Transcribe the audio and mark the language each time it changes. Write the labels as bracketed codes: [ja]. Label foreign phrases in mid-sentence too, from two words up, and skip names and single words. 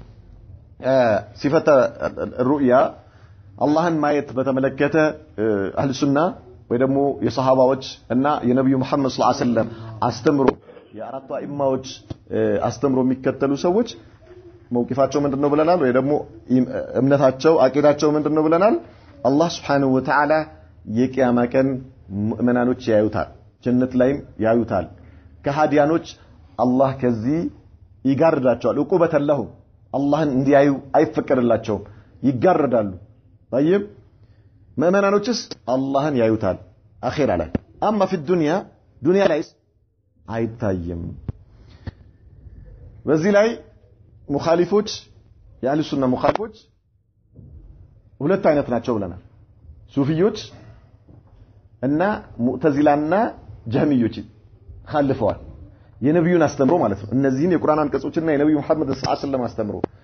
[ar] صفه الرؤيا [am] አላህን ማየት በተመለከተ አህሉ ሱና ወይ ደግሞ የሰሃባዎች እና የነብዩ መሐመድ [ar] صلى الله عليه [am] ወሰለም አስተምሮ የአራቱ አኢማዎች አስተምሮ የሚከተሉ ሰዎች መውቂፋቸው ምንድነው ብለናል ወይ ደግሞ እምነታቸው አቂዳቸው ምንድነው ብለናል አላህ [ar] سبحانه وتعالى [am] የቂያማ ቀን ሙእሚናኖች ያዩታል ጀነት ላይም ያዩታል ከሃዲያኖች አላህ ከዚህ ይጋርዳቸዋል ዕቁበተላሁ አላህን እንዲያዩ አይፈቀድላቸውም ይጋርዳሉ طيب مؤمنانوچስ አላህን ያዩታል አኺራ ላይ [ar] اما في الدنيا [am] ዱንያ ላይ አይታየም በዚህ ላይ ሙኻሊፎች ያለ ሱና ሙኻሊፎች ሁለት አይነት ናቸው ብለናል ሱፊዮች እና ሙዕተዚላና ጀህሚዮች ኻልፈዋል የነብዩን አስተምሮ ማለት ነው እነዚህን የቁርአን አንቀጾችና የነብዩ መሐመድ [ar] صلى الله عليه وسلم [am] አስተምሮ